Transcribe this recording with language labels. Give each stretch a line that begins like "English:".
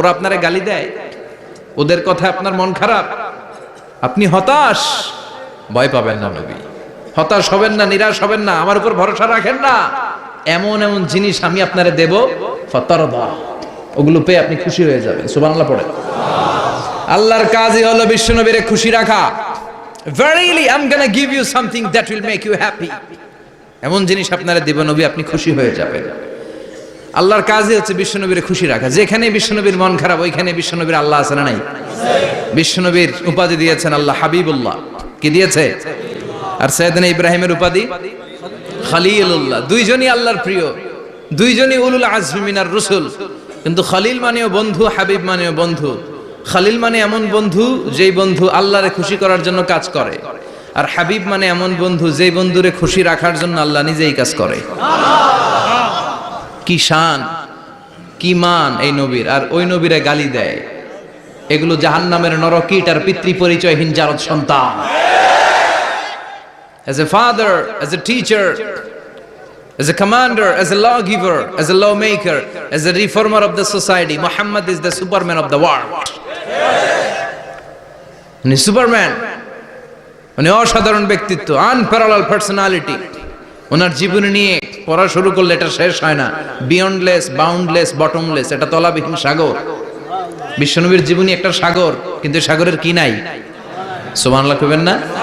Bangla: ওরা আপনারে গালি দেয়, ওদের কথা আপনার মন খারাপ, আপনি হতাশ, ভয় পাবেন না নবী, হতাশ হবেন না, নিরাশ হবেন না, আমার উপর ভরসা রাখেন না। এমন এমন জিনিস আমি আপনারে দেব, ফাতারদা, ওগুলো পেয়ে আপনি খুশি হয়ে যাবেন। সুবহানাল্লাহ পড়ে। আল্লাহর কাজই হলো বিশ্বনবীরে খুশি রাখা।
English: Verily I'm gonna give you something that will make you happy,
Bangla: এমন জিনিস আপনারে দেব নবী, আপনি খুশি হয়ে যাবেন। আল্লাহর কাজই হচ্ছে বিশ্বনবীরে খুশি রাখা। যেখানে বিশ্বনবীর মন খারাপ, ওইখানে বিশ্বনবীর আল্লাহ আছে না নাই? বিশ্বনবীর উপাধি দিয়েছেন আল্লাহ হাবিবুল্লাহ। কি দিয়েছে? আর সাইয়েদনা ইব্রাহিমের উপাধি খলিলুল্লাহ। দুইজনই আল্লাহর প্রিয়, দুইজনই উলুল আজমি মিনার রসুল। কিন্তু খলিল মানেও বন্ধু, হাবিব মানেও বন্ধু। খলিল মানে এমন বন্ধু যেই বন্ধু আল্লাহরে খুশি করার জন্য কাজ করে, আর হাবিব মানে এমন বন্ধু যেই বন্ধুরে খুশি রাখার জন্য আল্লাহ নিজেই কাজ করে। কি শান, কি মান এই নবীর! আর ওই নবীরে গালি দেয়। এগুলো জাহান্নামের নরকীট আর পিতৃ পরিচয়হীন জারদ সন্তান।
English: As a father, as a teacher, as a commander, as a lawgiver, as a lawmaker, as a reformer of the society, Muhammad is the Superman of the world.
Bangla: উনি সুপারম্যান, উনি অসাধারণ ব্যক্তিত্ব,
English: Unparallel personality.
Bangla: ওনার জীবনী নিয়ে পড়া শুরু করলে এটা শেষ হয় না।
English: beyondless, boundless, bottomless,
Bangla: এটা তলাবিহীন সাগর। বিশ্বনবীর জীবনী একটা সাগর, কিন্তু সাগরের কি নাই? সুবহানাল্লাহ কইবেন না?